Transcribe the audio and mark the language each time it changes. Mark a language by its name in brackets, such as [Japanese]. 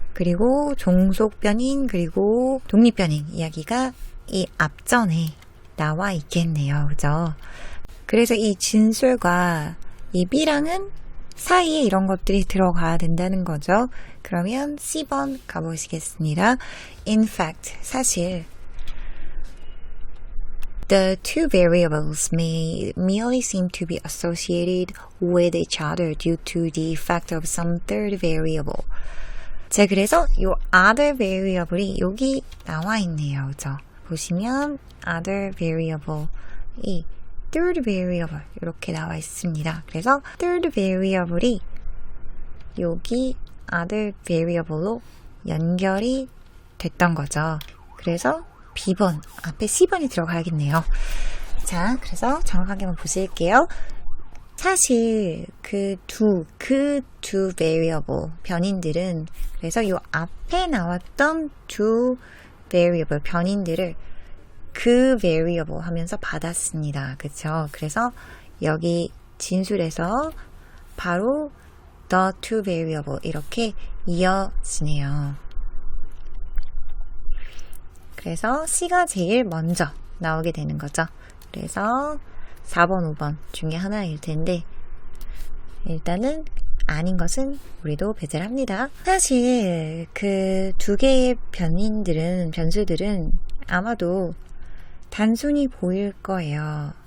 [Korean] 그리고 종속변인 그리고 독립변인 이야기가 이 앞전에 나와 있겠네요. 그죠? 그래서 이 진술과 이 B랑은 사이에 이런 것들이 들어가야 된다는 거죠. 그러면 C번 가보시겠습니다. [English] In fact, [Korean] 사실 [English] the two variables may merely seem to be associated with each other due to the effect of some third variable. [Korean] 자, 그래서 이 other variable이 여기 나와 있네요. 그죠? 보시면 other variable이 third variable 이렇게 나와 있습니다. 그래서 third variable이 여기 other variable로 연결이 됐던 거죠. 그래서 B번, 앞에 C번이 들어가야겠네요. 자, 그래서 정확하게 한번 보실게요. 사실 그 두 variable 변인들은, 그래서 이 앞에 나왔던 두 variable 변인들을 그 variable 하면서 받았습니다. 그쵸? 그래서 여기 진술에서 바로 [English] the to variable [Korean] 이렇게 이어지네요. 그래서 C가 제일 먼저 나오게 되는 거죠. 그래서 4번, 5번 중에 하나일 텐데 일단은 아닌 것은 우리도 배제합니다. 사실 그 두 개의 변수들은 아마도 단순히 보일 거예요.